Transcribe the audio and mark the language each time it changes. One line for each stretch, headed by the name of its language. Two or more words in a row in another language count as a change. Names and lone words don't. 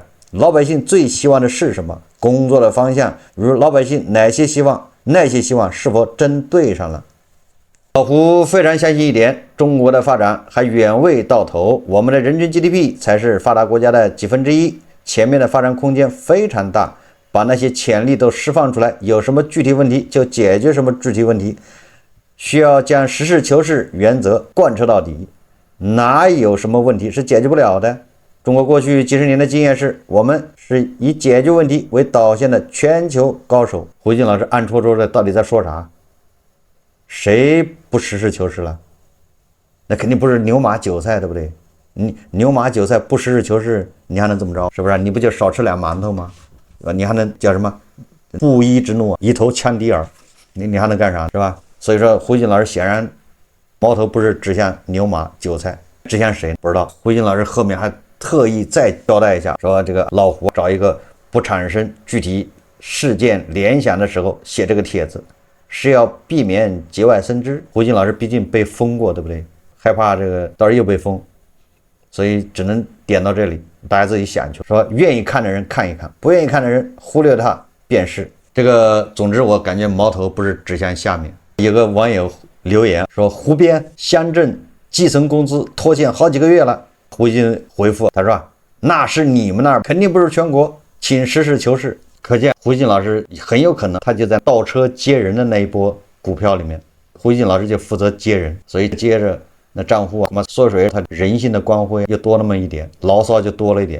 Chinese: 老百姓最希望的是什麼？工作的方向，如老百姓哪些希望，那些希望是否真对上了？老胡非常相信一點，中國的發展還遠未到頭，我們的人均 GDP 才是發達國家的1/10，前面的發展空間非常大，把那些潛力都釋放出來，有什麼具體問題就解決什麼具體問題，需要將實事求是原則貫徹到底，哪有什麼問題是解決不了的？中國過去幾十年的經驗是，我們是以解決問題為導向的全球高手。胡金老師暗戳戳的到底在說啥？誰不實事求是了？那肯定不是牛馬韭菜，对不对？你牛馬韭菜不實事求是，你还能怎麼着？是不是？你不就少吃俩馒頭嗎？你還能叫什麼？布衣之怒，一頭羌笛兒，你還能幹啥？是吧？所以说，胡金老師顯然矛头不是指向牛馬韭菜，指向誰？不知道。胡金老師後面還特意再交代一下，說這个老胡找一个不產生具體事件聯想的時候寫這個帖子，是要避免節外生枝。胡金老師畢竟被封過，對不對？害怕這個到時候又被封。所以只能點到這裡，大家自己想去。說願意看的人看一看，不願意看的人忽略它便是。這個總之我感覺矛頭不是指向下面。有個網友留言說湖邊鄉鎮基層工資拖欠好幾個月了。胡金回復他說那是你們那兒，肯定不是全國，請實事求是。可見胡金老師很有可能他就在倒車接人的那一波股票裡面，胡金老師就負責接人，所以接着那賬戶啊，縮水，它人性的光輝又多那麼一點，牢騷就多了一點。